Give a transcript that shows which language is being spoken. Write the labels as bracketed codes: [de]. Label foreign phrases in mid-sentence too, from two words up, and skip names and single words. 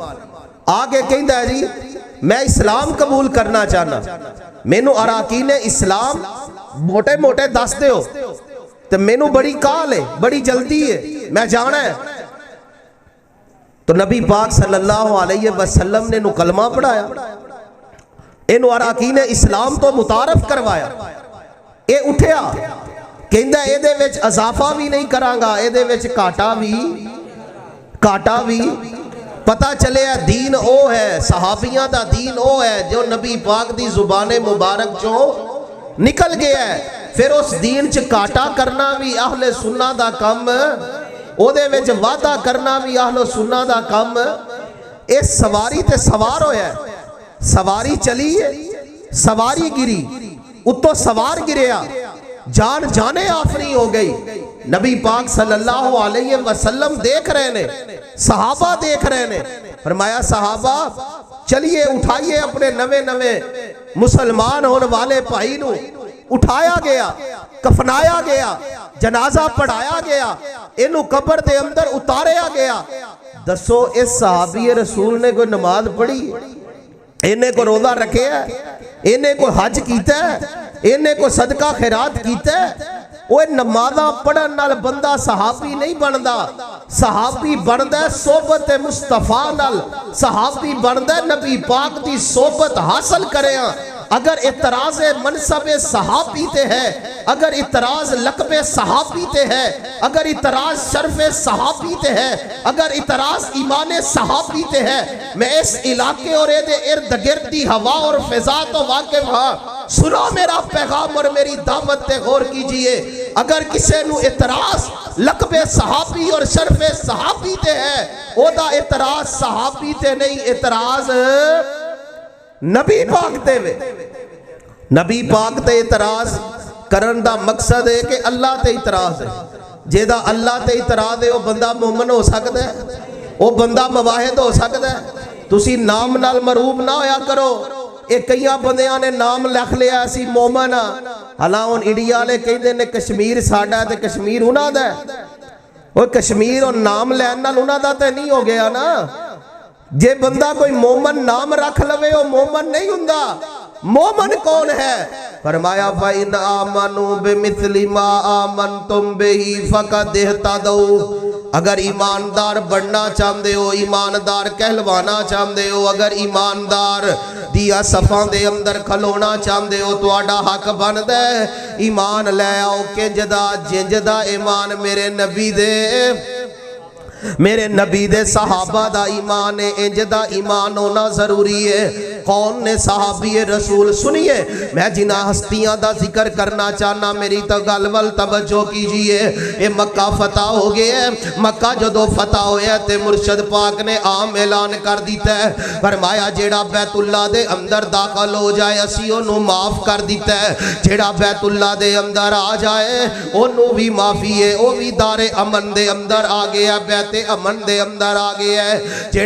[pa] آگے کہندا ہے جی میں اسلام قبول کرنا چاہنا, مینوں اراکین اسلام موٹے موٹے دس دے ہو تو مینوں بڑی کال ہے, بڑی جلدی ہے, میں جانا ہے. تو نبی پاک [ar] صلی اللہ علیہ وسلم [pa] نے کلمہ پڑھایا, انہوں اراکین اسلام تو متعارف کروایا. اے اٹھیا کہندا اے دے وچ اضافہ بھی نہیں کرانگا, اے دے وچ کاٹا بھی پتہ چلے ہے دین او ہے, صحابیاں دا دین او ہے جو نبی پاک دی زبان مبارک جو نکل گیا ہے. پھر اس دین چ کاٹا کرنا بھی اہل سنہ دا کم, او دے وچ وعدہ کرنا بھی اہل سنہ دا کم. اے سواری تے سوار ہویا ہے, سواری چلی ہے, سواری گری, اتو سوار گریا, جان جانے آفری ہو گئی. نبی پاک [ar] صلی اللہ علیہ وسلم [pa] دیکھ رہے نے, صحابہ دیکھ رہے نے. فرمایا صحابہ چلیے اٹھائیے اپنے نوے مسلمان ہونے والے بھائی نو. اٹھایا گیا, کفنایا گیا, جنازہ پڑھایا گیا, انہوں قبر دے اندر اتاریا گیا. دسو اس صحابی رسول نے کوئی نماز پڑھی, انہیں کو روزہ رکھے ہے, انہیں کو حج کیتا ہے, انہیں کو صدقہ خیرات کیتا ہے. وہ نمازہ پڑھن نال بندہ صحابی نہیں بندا. صحابی بندا ہے صحبت مصطفیٰ نال, صحابی بندا ہے نبی پاک دی صحبت حاصل کرے ہیں. اگر اعتراض منصب صحابی تے ہے, اگر اعتراض لقب صحابی تے ہے, اگر اعتراض شرف صحابی تے ہے, اگر اعتراض ایمان صحابی تے ہے, میں اس علاقے اور ارد گرد دی ہوا اور فضا تو واقف ہاں. سنو میرا پیغام اور میری دعوت تے غور کیجئے. اگر کسی نو اعتراض لقب صحابی اور شرف صحابی تے ہے, او دا اعتراض صحابی تے نہیں, اعتراض نبی پاک تے وے. نبی پاک تے اعتراض کرن دا مقصد ہے کہ اللہ تے اعتراض ہے. جیدہ اللہ تے اعتراض ہے وہ بندہ مومن ہو سکتا ہے, وہ بندہ مواحد ہو سکتا ہے. تسی نام نال مروب نہ ہویا کرو. ایک کئیاں بندیاں نے نام لکھ لیا اسی مومن, حالاں ان انڈیا لے کہندے نے کشمیر ساڈا تے کشمیر انہاں دا ہے. وہ کشمیر اور نام لین نال انہاں دا تے نہیں ہو گیا نا. جے بندہ کوئی مومن نام رکھ لوے وہ مومن نہیں ہوندا. مومن کون ہے؟ [ar] فرمایا فَإِنْ آمَنُوا بِمِثْلِ مَا آمَنْتُمْ بِهِ فَقَدْ اهْتَدَوْا. [pa] اگر ایماندار بننا چاہندے ہو, ایماندار کہلوانا چاہندے ہو, اگر ایماندار دیا صفان دے اندر کھلونا چاہندے ہو تو آڈا حق بند ہے ایمان لے آؤ کہ جنجدہ ایمان میرے نبی دے صحابہ دا ایمان ہے, انجدہ ایمان ہونا ضروری ہے. کون نے صحابی رسول؟ سنیے میں جنہ ہستیاں دا ذکر کرنا چاہنا, میری تو گلول توجہ کیجئے. اے مکہ فتح ہو گئے ہے. مکہ جدو فتح ہویا تے مرشد پاک نے عام اعلان کر دیتا ہے, فرمایا جیڑا بیت اللہ دے اندر داخل ہو جائے اسی انہوں معاف کر دیتا ہے, جیڑا بیت اللہ دے اندر آ جائے انہوں بھی معافی ہے, وہ بھی دار امن دے اندر آ گیا, بیت امن دے اندر آ گیا ہے.